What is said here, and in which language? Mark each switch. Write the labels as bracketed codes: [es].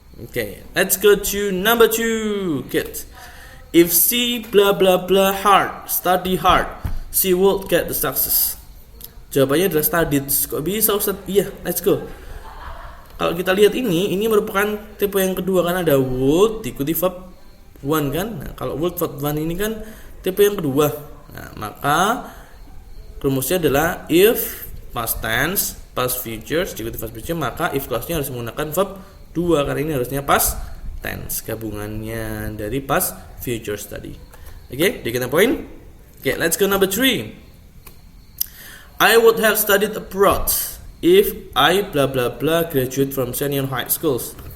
[en] Okay, let's go to number 2, kids. If she blah blah blah hard, study hard, she will get the success. [id] Jawabannya adalah studied. Kok bisa Ustaz? [en] Iya, let's go. [id] Kalau kita lihat ini merupakan tipe yang kedua kan, ada would diikuti verb 1 kan. Nah, kalau would verb 1 ini kan tipe yang kedua. Nah, maka rumusnya adalah if past tense, past futures diikuti past future, maka if clause-nya harus menggunakan verb 2 karena ini harusnya past tense, gabungannya dari past futures tadi. [en] Okay, do you get the point? Okay, let's go number 3. I would have studied abroad if I blah blah blah graduate from senior high schools.